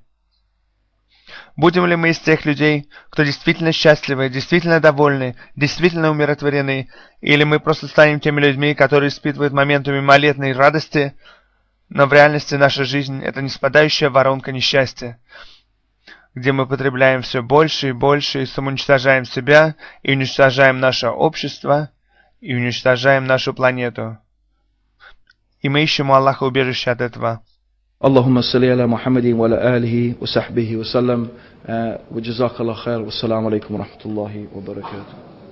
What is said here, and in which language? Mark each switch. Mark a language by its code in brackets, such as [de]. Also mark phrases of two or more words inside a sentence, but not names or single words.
[ru] Будем ли мы из тех людей, кто действительно счастливы, действительно довольны, действительно умиротворены, или мы просто станем теми людьми, которые испытывают моменты мимолетной радости, но в реальности наша жизнь – это неспадающая воронка несчастья, где мы потребляем все больше и больше, и самоуничтожаем себя, и уничтожаем наше общество, и уничтожаем нашу планету. И мы ищем у Аллаха убежище от этого. [ar] اللهم صل على محمد وعلى آله وصحبه وسلم وجزاك الله خير والسلام عليكم ورحمة الله وبركاته.